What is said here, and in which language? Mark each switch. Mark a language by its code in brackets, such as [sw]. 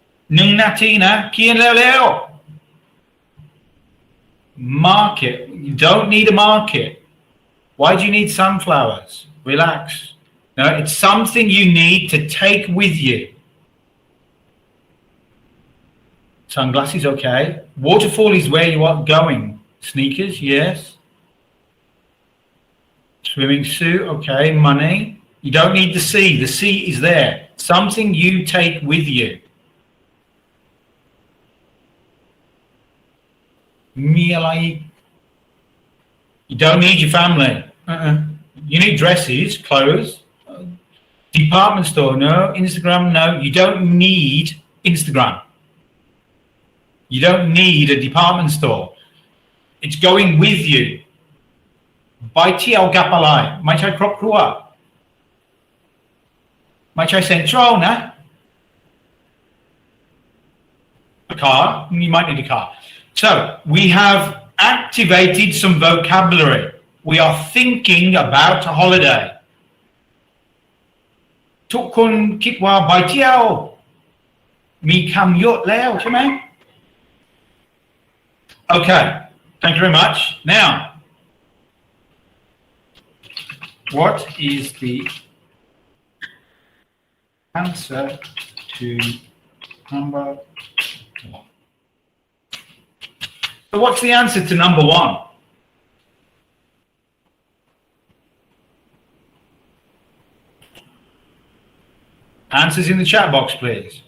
[th] 1 นาทีนะเขียนเร็วๆ [en] Market. You don't need a market. Why do you need sunflowers? Relax. No, it's something you need to take with you. Sunglasses, okay. Waterfall is where you are going. Sneakers, yes. Swimming suit, okay. Money. You don't need the C. The C is there. Something you take with you. [th] มีอะไร [en] You don't need your family. You need dresses, clothes. Department store, no. Instagram, no. You don't need Instagram. You don't need a department store. It's going with you. [th] ไปเที่ยวกับอะไรไม่ใช่ครอบครัวไม่ใช่ Central นะ [en] A car. You might need a car. So we have activated some vocabulary. We are thinking about a holiday. [th] ทุกคนคิดว่าไปเที่ยวมีคำเยอะแล้วใช่ไหม Okay. [en] Thank you very much. Now, what is the answer to number 1? So what's the answer to number 1? Answers in the chat box, please.